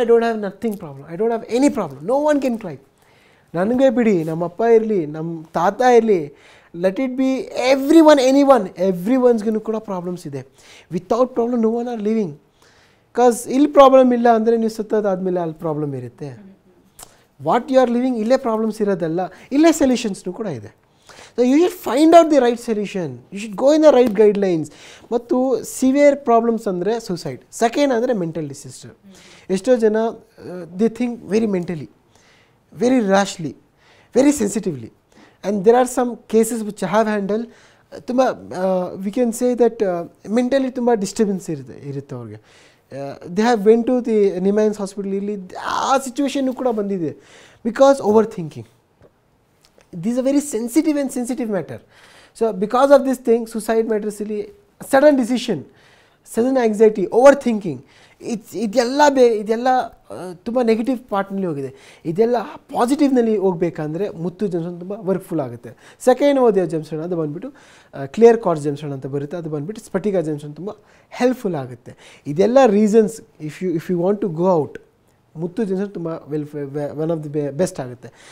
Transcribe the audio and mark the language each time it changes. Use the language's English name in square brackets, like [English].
[English] I don't have nothing problem, I don't have any problem. No one can claim. [Kannada] ನನಗೆ ಬಿಡಿ, ನಮ್ಮಪ್ಪ ಇರಲಿ, ನಮ್ಮ ತಾತ ಇರಲಿ, [English] Let it be every ಒನ್ಸ್ಗೂ ಕೂಡ problems ಇದೆ. Without problem no one are living. [Kannada] Because ಇಲ್ಲಿ ಪ್ರಾಬ್ಲಮ್ ಇಲ್ಲ ಅಂದರೆ ನೀವು ಸತ್ತದಾದ್ಮೇಲೆ ಅಲ್ಲಿ ಪ್ರಾಬ್ಲಮ್ ಇರುತ್ತೆ. [English] what you are living, [Kannada] ಇಲ್ಲೇ ಪ್ರಾಬ್ಲಮ್ಸ್ ಇರೋದಲ್ಲ, ಇಲ್ಲೇ ಸೊಲ್ಯೂಷನ್ಸ್ನು ಕೂಡ ಇದೆ. [English] So you should find out the right solution. You should go in the right guidelines. [Kannada] ಮತ್ತು ಸಿವಿಯರ್ ಪ್ರಾಬ್ಲಮ್ಸ್ ಅಂದರೆ ಸೂಸೈಡ್. ಸೆಕೆಂಡ್ ಅಂದರೆ ಮೆಂಟಲ್ ಡಿಸಾಸ್ಟರ್. ಎಷ್ಟೋ ಜನ [English] They think very mentally, very rashly, very sensitively. And there are some cases which I have handle. ತುಂಬ we can say that [Kannada] mentally ತುಂಬ disturbance ಇರುತ್ತೆ ಅವ್ರಿಗೆ. [English] They have went to the NIMHANS hospital. [Kannada] ಇಲ್ಲಿ ಆ situation ಕೂಡ ಬಂದಿದೆ [English] Because overthinking. This is a very sensitive matter. So because of this thing, suicide matters really sudden decision, sudden anxiety, overthinking. [Kannada] ಇದೆಲ್ಲ ತುಂಬ negative ಪಾರ್ಟ್ನಲ್ಲಿ ಹೋಗಿದೆ. ಇದೆಲ್ಲ ಪಾಸಿಟಿವ್ನಲ್ಲಿ ಹೋಗ್ಬೇಕಂದ್ರೆ ಮುತ್ತು ಜೆಮ್ಸ್ಟೋನ್ ತುಂಬ ವರ್ಕ್ಫುಲ್ ಆಗುತ್ತೆ. ಸೆಕೆಂಡ್ ಓದಿಯೋ ಜೆಮ್ಸ್ಟೋನ್ ಅದು ಬಂದುಬಿಟ್ಟು ಕ್ಲಿಯರ್ ಕ್ವಾರ್ಟ್ಜ್ ಜೆಮ್ಸ್ಟೋನ್ ಅಂತ ಬರುತ್ತೆ. ಅದು ಬಂದುಬಿಟ್ಟು ಸ್ಫಟಿಕ ಜೆಮ್ಸ್ಟೋನ್ ತುಂಬ ಹೆಲ್ಪ್ಫುಲ್ ಆಗುತ್ತೆ. ಇದೆಲ್ಲ reasons [English] if you want to go out, [Kannada] Muthu gemstone ತುಂಬ [English] one of the best [Kannada] ಆಗುತ್ತೆ.